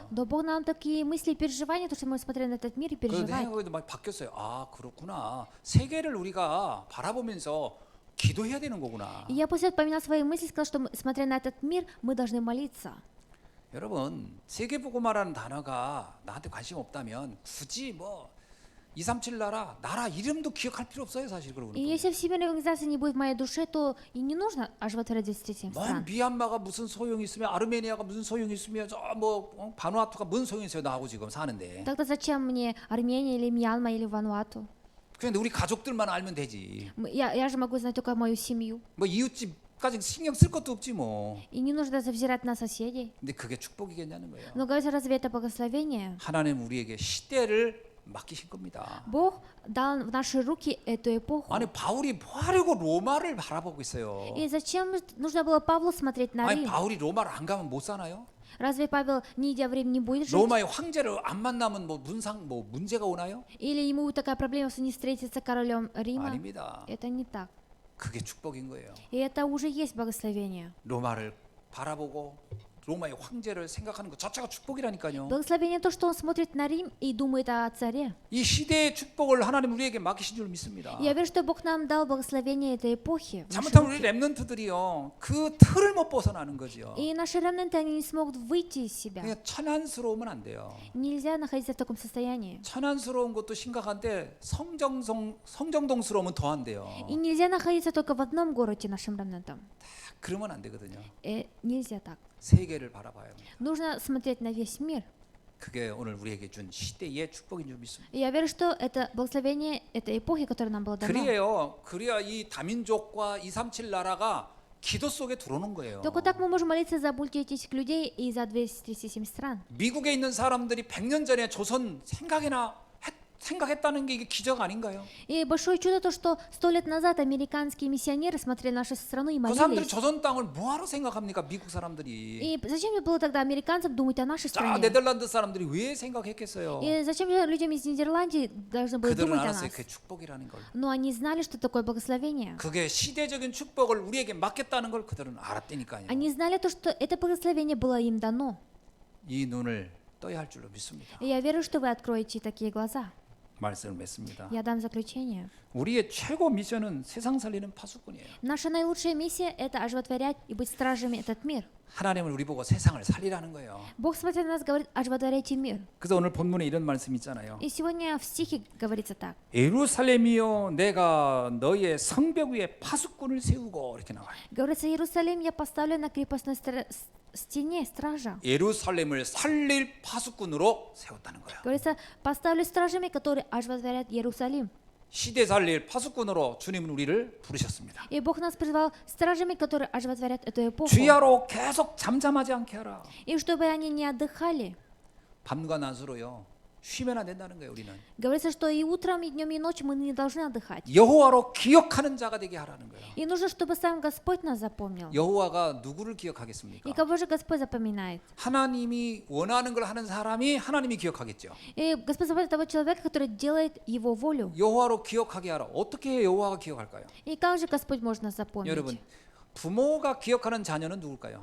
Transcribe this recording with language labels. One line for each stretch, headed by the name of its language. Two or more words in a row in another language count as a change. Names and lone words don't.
Russian: Но Бог нам такие мысли и переживания, то, что мы смотрим на этот мир и
Korean: 그런데
Russian: переживаем.
Korean: 생각에도 많이 바뀌었어요. 아 그렇구나. 세계를 우리가 바라보면서 기도해야 되는 거구나.
Russian: И я после этого поменял свои мысли и сказал, что смотря на этот мир, мы должны молиться.
Korean: 여러분 세계보고마라는 단어가 나한테 관심 없다면 굳이 뭐 237 나라 이름도 기억할 필요 없어요 사실 그러고
Russian: И если Всемирная организация не будет в моей душе, то и не нужно оживотворять 237
Korean: 뭐
Russian: стран.
Korean: 미얀마가 무슨 소용이 있으며 아르메니아가 무슨 소용이 있으며 저뭐 바누아투가 무슨 소용이 있어요 나하고 지금 사는데.
Russian: Тогда зачем мне Армения или Мьянма или Вануату?
Korean: 그런데 우리 가족들만 알면 되지.
Russian: Я же могу знать только мою семью.
Korean: 뭐 이웃집까지 신경 쓸 것도 없지 뭐.
Russian: И не нужно даже взирать на соседей.
Korean: 근데 그게 축복이겠냐는 거예요.
Russian: Но говорится, разве это благословение?
Korean: 하나님 우리에게 시대를 맡기신 겁니다.
Russian: Бог дал в наши руки эту эпоху.
Korean: 아니 바울이 뭐 하려고 로마를 바라보고 있어요.
Russian: И зачем нужно было Павлу смотреть на
Korean: 아니
Russian: Рим?
Korean: 바울이 로마를 안 가면 못 사나요?
Russian: Разве Павел, не идя в Рим, не будет жить?
Korean: 로마의 황제를 안 만나면 뭐 문제가 오나요?
Russian: Или ему такая проблема, что не встретится королем Рима?
Korean: 아닙니다.
Russian: Это не так.
Korean: 그게 축복인 거예요.
Russian: И это уже есть благословение.
Korean: 로마를 바라보고 로마의 황제를 생각하는 것 자체가 축복이라니까요.
Russian: Благословение то, что он смотрит на Рим и думает о царе.
Korean: 이 시대의 축복을 하나님 우리에게 맡기신 줄 믿습니다.
Russian: Я верю, что Бог нам дал благословение этой эпохи. в наши
Korean: 잘못하면 우리
Russian: руки.
Korean: 랩런트들이요 그 틀을 못 벗어나는 거죠.
Russian: И наши ремнанты, они не смогут выйти из себя.
Korean: 그냥 천안스러우면 안 돼요.
Russian: Нельзя находиться в таком состоянии.
Korean: 천안스러운 것도 심각한데 성정동스러우면 더 안 돼요.
Russian: И нельзя находиться только в одном городе нашим ремнантам.
Korean: 그러면 안 되거든요.
Russian: Нельзя так.
Korean: 세계를 바라봐야 합니다.
Russian: Нужно смотреть на весь мир.
Korean: 그게 오늘 우리에게 준 시대의 축복인 줄 믿습니다.
Russian: И я верю, что это благословение этой эпохи, которое нам было дано.
Korean: 그래야 이 다민족과 237 나라가 기도 속에 들어오는 거예요.
Russian: Только так мы можем молиться за мультиэтнических людей и за 237 стран.
Korean: 미국에 있는 사람들이 100년 전에 조선 생각했다는 게 이게 기적 아닌가요?
Russian: И большое чудо то, что 100 лет назад американские миссионеры смотрели нашу страну и
Korean: 그 사람들이
Russian: молились.
Korean: 조선 땅을 뭐하러 생각합니까? 미국 사람들이.
Russian: И зачем же было тогда американцам думать о нашей
Korean: 자,
Russian: стране?
Korean: 네덜란드 사람들이 왜 생각했겠어요?
Russian: И зачем же людям из Нидерландии должны были
Korean: 그들은
Russian: думать о
Korean: 알았어요.
Russian: нас?
Korean: 그게 축복이라는 걸.
Russian: Но они знали, что такое благословение.
Korean: 그게 시대적인 축복을 우리에게 맡겼다는 걸 그들은 알았다니까요.
Russian: Они знали то, что это благословение было им дано.
Korean: 이 눈을 떠야 할 줄로 믿습니다.
Russian: И я верю, что вы откроете такие глаза.
Korean: 말씀을 맺습니다.
Russian: Я дам заключение.
Korean: 우리의 최고 미션은 세상 살리는 파수꾼이에요.
Russian: Наша наилучшая миссия – это оживотворять и быть стражами этот мир.
Korean: 하나님은 우리 보고 세상을 살리라는 거예요.
Russian: Бог, смотря на нас, говорит, оживотворяйте мир.
Korean: 그래서 오늘 본문에 이런 말씀 있잖아요.
Russian: И сегодня в стихе говорится так.
Korean: 예루살렘이여 내가 너의 성벽 위에 파수꾼을 세우고 이렇게 나와요.
Russian: Говорится, Иерусалим я поставлю на крепостной стене стража.
Korean: 예루살렘을 살릴 파수꾼으로 세웠다는 거예요.
Russian: Говорится, поставлю стражами, которые оживотворят Иерусалим.
Korean: 시대 살릴 파수꾼으로 주님은 우리를 부르셨습니다.
Russian: И Бог нас призвал стражами, которые оживотворят эту эпоху.
Korean: 주야로 계속 잠잠하지 않게 하라.
Russian: И чтобы они не отдыхали.
Korean: 밤과 낮으로요. 쉬면 안 된다는 거예요. 우리는
Russian: Говорится, что и утром, и днем, и ночью мы не должны отдыхать.
Korean: 여호와로 기억하는 자가 되게 하라는 거예요.
Russian: И нужно, чтобы сам Господь нас запомнил.
Korean: 여호와가 누구를 기억하겠습니까?
Russian: И кого же Господь запоминает?
Korean: 하나님이 원하는 걸 하는 사람이 하나님이 기억하겠죠.
Russian: И Господь запоминает того человека, который делает Его волю.
Korean: 여호와로 기억하게 하라. 어떻게 여호와가 기억할까요?
Russian: И как же Господь может нас
Korean: 여러분,
Russian: запомнить?
Korean: 부모가 기억하는 자녀는 누굴까요?